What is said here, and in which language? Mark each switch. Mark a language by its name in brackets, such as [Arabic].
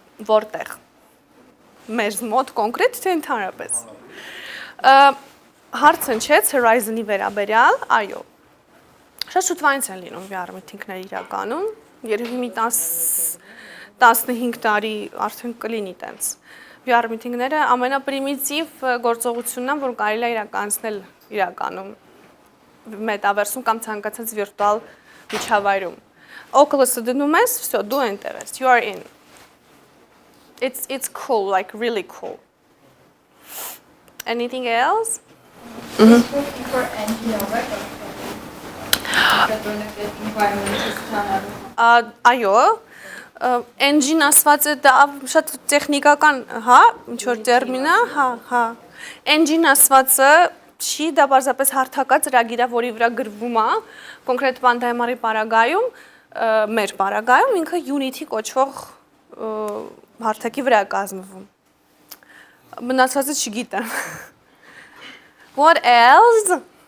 [Armenian] Որտեղ։ Մեր մոտ կոնկրետ թե ընդհանրապես։ Հարց հնչեց Horizon-ի վերաբերյալ, այո։ Շատ շուտվանից են լինում VR meeting-ներ իրականում, երևի մի 15 տարի արդեն կլինի տենց։ VR meeting-ները ամենապրիմիտիվ գործողությունն է, որ կարելի է իրականացնել իրականում Metaverse-ում կամ ցանկացած վիրտուալ միջավայրում։ Oculus-ը դնում ես, [Russian] всё, [Armenian] դու այնտեղ ես, [English] you are in. It's cool, like really cool. Anything else? It's working for NGO, right? That benefit environment is kind of... [Armenian] Այո, engine ասված է դա շատ տեխնիկական, հա, ինչ որ տերմին է, հա։ Engine ասվածը չի դա բարձրապես հարթակած ծրագիր է, որի վրա գրվում է կոնկրետ բանդայմարի պարագայում, մեր պարագայում ինքը Unity կոչվող հարթակի վրա է կազմվում։ Մնացածը չգիտեմ։ [English] What else?